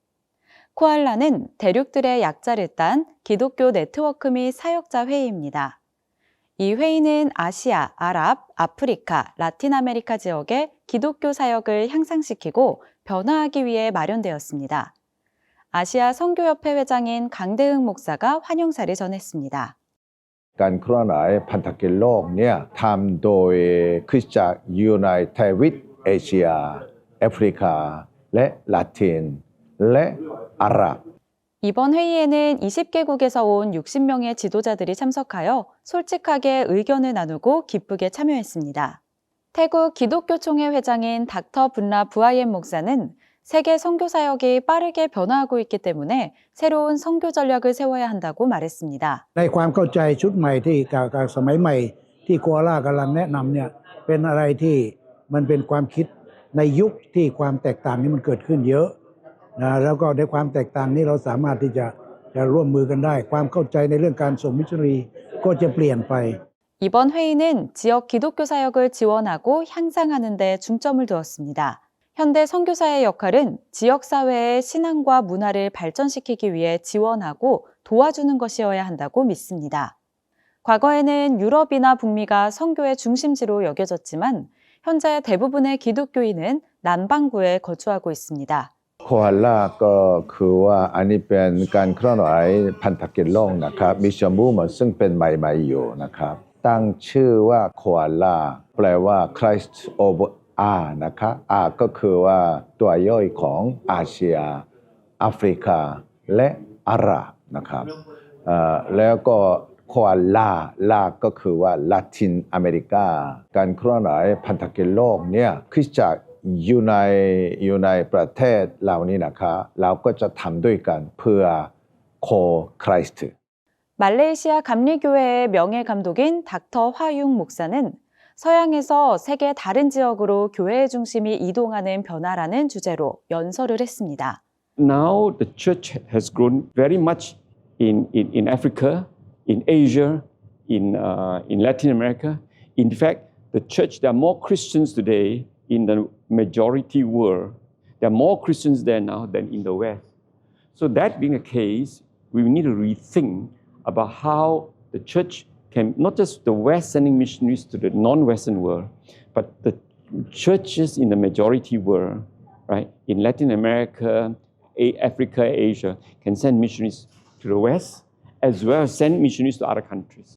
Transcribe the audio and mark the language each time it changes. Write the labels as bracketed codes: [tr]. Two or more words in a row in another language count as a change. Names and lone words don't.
[ko] 코알라는 대륙들의 약자를 딴 기독교 네트워크 및 사역자 회의입니다. 이 회의는 아시아, 아랍, 아프리카, 라틴 아메리카 지역의 기독교 사역을 향상시키고 변화하기 위해 마련되었습니다. 아시아 선교협회 회장인 강대흥 목사가 환영사를 전했습니다. [th] การเคลื่อนไหวพันธกิจโลกเนี่ยทำโดยคริสตจักรยูไนเต็ดวิดเอเชียแอฟริกาและลาตินและอาหรับ [ko] 이번 회의에는 20개국에서 온 60명의 지도자들이 참석하여 솔직하게 의견을 나누고 기쁘게 참여했습니다. 태국 기독교총회 회장인 닥터 분라 부아옌 목사는 세계 선교 사역이 빠르게 변화하고 있기 때문에 새로운 선교 전략을 세워야 한다고 말했습니다. [th] ในความเข้าใจชุดใหม่ที่กับสมัยใหม่ที่โคอาล่ากำลังแนะนำเนี่ยเป็นอะไรที่มันเป็นความคิดในยุคที่ความแตกต่างนี้มันเกิดขึ้นเยอะนะแล้วก็ในความแตกต่างนี้เราสามารถที่จะร่วมมือกันได้ความเข้าใจในเรื่องการส่งมิชชันนารีก็จะเปลี่ยนไป [ko] 이번 회의는 지역 기독교 사역을 지원하고 향상하는 데 중점을 두었습니다. 현대 선교사의 역할은 지역사회의 신앙과 문화를 발전시키기 위해 지원하고 도와주는 것이어야 한다고 믿습니다. 과거에는 유럽이나 북미가 선교의 중심지로 여겨졌지만 현재 대부분의 기독교인은 남반구에 거주하고 있습니다. [th] โคอาล่าก็คือว่าอันนี้เป็นการเคลื่อนไหวพันธกิจโลกนะครับ [en] mission movement [th] ซึ่งเป็นใหม่ๆอยู่ นะครับตั้งชื่อว่าโคอาล่าแปลว่า [en] Christ over R [th] นะครับ R ก็คือว่าตัวย่อยของอาเซียแอฟริกาและอาหรับนะครับแล้วก็โคอาล่าก็คือว่าลาตินอเมริกาการเคลื่อนไหวพันธกิจโลกเนี่ยคริสตจักรอยู่ในประเทศเหล่านี้นะคะเราก็จะทำด้วยกันเพื่อโคคริสต์ [ko] 말레이시아 감리교회의 명예 감독인 닥터 화융 목사는 서양에서 세계 다른 지역으로 교회의 중심이 이동하는 변화라는 주제로 연설을 했습니다. [en] Now the church has grown very much in Africa, in Asia, in Latin America. In fact, the church, there are more Christians today in the majority world. There are more Christians there now than in the West. So that being the case, we need to rethink about how the church can, not just the West sending missionaries to the non-Western world, but the churches in the majority world, right, in Latin America, Africa, Asia, can send missionaries to the West, as well as send missionaries to other countries.